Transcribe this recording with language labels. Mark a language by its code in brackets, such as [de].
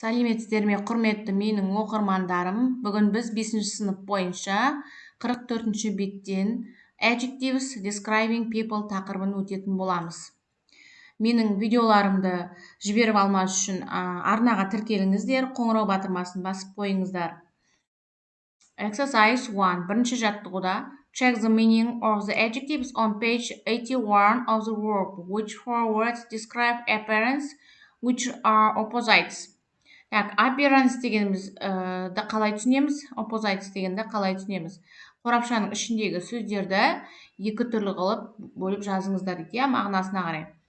[kk] Сәлеметсіздер ме, құрметті менің оқырмандарым. Бүгін біз 5-ші сынып бойынша 44-ші беттен [en] Adjectives, Describing People [kk] тақырыбын өтетін боламыз. Менің видеоларымды жіберіп алмас үшін арнаға тіркеліңіздер, қоңырау батырмасын басып қойыңыздар. [en] Exercise 1. [kk] Бірінші жаттығуда [en] check the meaning of the adjectives on page 81 of the work, which four words describe appearance, which are opposites. [kk] Так, appearance дегеніміз қалай түсінеміз, opposites дегенді қалай түсінеміз. Қорапшаның ішіндегі сөздерді екі түрлі қылып бөліп жазыңыздар дейді, мағынасына қарай.